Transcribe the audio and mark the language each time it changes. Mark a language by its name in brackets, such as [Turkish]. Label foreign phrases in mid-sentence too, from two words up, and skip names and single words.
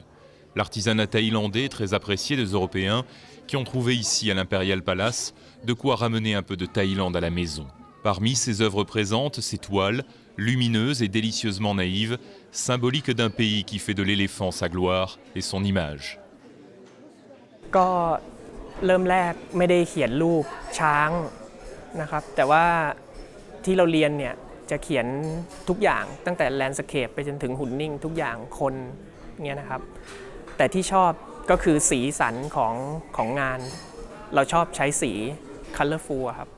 [French] L'artisanat thaïlandais est très apprécié des Européens qui ont trouvé ici, à l'Imperial Palace, de quoi ramener un peu de Thaïlande à la maison. Parmi ses œuvres présentes, ses toiles, lumineuse et délicieusement naïve, symbolique d'un pays qui fait de l'éléphant sa gloire et son image. [Thai] ก็เริ่มแรกไม่ได้เขียนรูปช้างนะครับแต่ว่าที่เราเรียนเนี่ยจะเขียนทุกอย่างตั้งแต่แลนด์สเคปไปจนถึงหุ่นนิ่งทุกอย่างคนเงี้ยนะครับแต่ที่ชอบก็คือสีสันของงานเราชอบใช้สี colorful ครับ